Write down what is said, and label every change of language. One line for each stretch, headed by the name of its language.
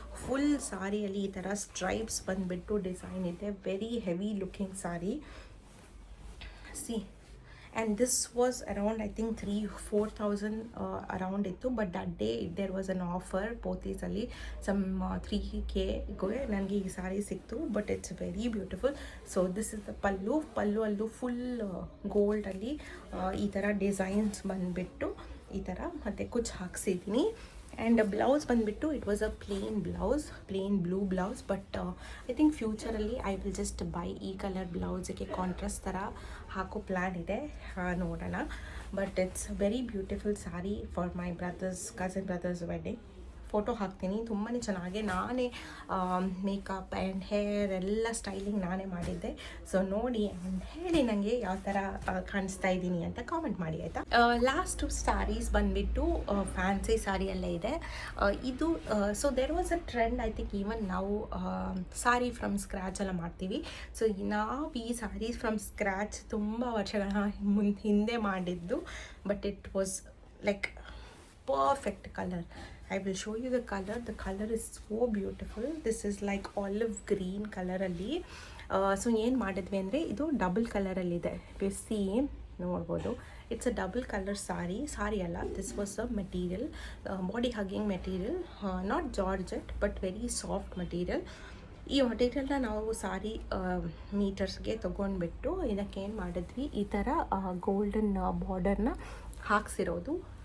English: Full saree
Kannada: alli ee tara
English: stripes bandbittu design ide, very heavy looking saree. See, and this was around I think 3,000-4,000 around ittu, but that day there was an offer Pothys alli some 3K
Kannada: ಗೆ ನನಗೆ ಈ ಸಾರಿ ಸಿಕ್ತು.
English: But it's very beautiful. So this is the pallu
Kannada: ಅಲ್ಲೂ full gold ಅಲ್ಲಿ ಈ ಥರ designs ಬಂದುಬಿಟ್ಟು ಈ ಥರ ಮತ್ತೆ ಕುಚ್ ಹಾಕ್ಸಿದ್ದೀನಿ.
English: And blouse ಬಂದುಬಿಟ್ಟು it was a plain blue blouse. But I think ಫ್ಯೂಚರಲ್ಲಿ I will just buy ಈ colour ಬ್ಲೌಸಿಗೆ contrast
Kannada: ಥರ ಹಾಕೋ ಪ್ಲ್ಯಾನ್ ಇದೆ, ನೋಡೋಣ.
English: But it's very beautiful sari for my cousin brother's wedding.
Kannada: Photo ಹಾಕ್ತೀನಿ, ತುಂಬಾ ಚೆನ್ನಾಗಿ ನಾನೇ ಮೇಕಪ್ ಆ್ಯಂಡ್ ಹೇರ್ ಎಲ್ಲ ಸ್ಟೈಲಿಂಗ್ ನಾನೇ ಮಾಡಿದ್ದೆ. ಸೊ ನೋಡಿ ಆ್ಯಂಡ್ ಹೇಳಿ ನನಗೆ ಯಾವ ಥರ ಕಾಣಿಸ್ತಾ ಇದ್ದೀನಿ ಅಂತ ಕಾಮೆಂಟ್ ಮಾಡಿ, ಆಯಿತಾ. ಲಾಸ್ಟ್ ಸ್ಯಾರೀಸ್ ಬಂದುಬಿಟ್ಟು ಫ್ಯಾನ್ಸಿ ಸಾರಿಯಲ್ಲೇ ಇದೆ.
English: ಇದು so there was a trend, I think even ನಾವು sari from scratch
Kannada: ಎಲ್ಲ ಮಾಡ್ತೀವಿ. ಸೊ ನಾವು ಈ ಸಾರೀಸ್ ಫ್ರಮ್ ಸ್ಕ್ರ್ಯಾಚ್ ತುಂಬ ವರ್ಷಗಳ ಹಿಂದೆ ಮಾಡಿದ್ದು.
English: But it was like perfect color. I will show you the color. The color is so beautiful. This is like olive green color
Kannada: ಅಲ್ಲಿ. ಸೊ ಏನು ಮಾಡಿದ್ವಿ ಅಂದರೆ ಇದು ಡಬಲ್ ಕಲರಲ್ಲಿದೆ. ಸಿ ನೋಡ್ಬೋದು,
English: It's a double colour sari ಅಲ್ಲ, this was a material, body hugging material, not georgette but very soft material.
Kannada: ಈ ಮಟೀರಿಯಲ್ನ ನಾವು ಸಾರಿ ಮೀಟರ್ಸ್ಗೆ ತೊಗೊಂಡ್ಬಿಟ್ಟು ಇದಕ್ಕೇನು ಮಾಡಿದ್ವಿ, ಈ ಥರ ಗೋಲ್ಡನ್ ಬಾರ್ಡರ್ನ ಹಾಕ್ಸಿರೋದು.